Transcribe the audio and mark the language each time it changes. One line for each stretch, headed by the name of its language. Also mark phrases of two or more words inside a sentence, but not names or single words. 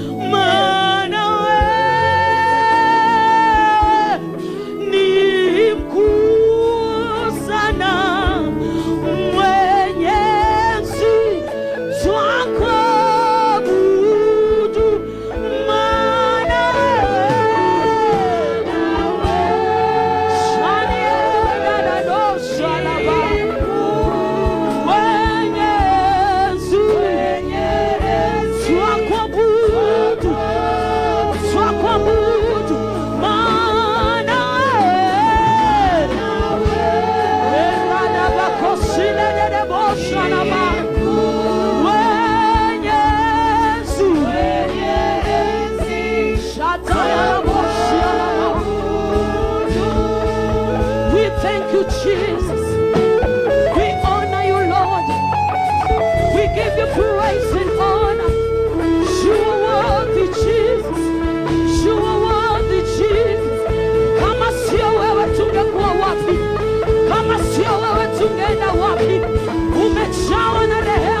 Swahili: Maana wewe ni mkuu sana, mwenye enzi twakuabudu. Maana wewe Shani ya da da do shalaba. Mwenye enzi twakuabudu. Twakuabudu. Maana wewe. Era da ba kosile de de bo shalaba. Mwenye enzi. Shata ya bo shalaba.
English: We thank you, Jesus. We honor you, Lord. We give you praise and honor. You are worthy, Jesus. You are worthy, Jesus.
Swahili: Kama sio wewe, tungekuwa wapi? Kama sio wewe, tungeenda wapi? Umejawa na rehema.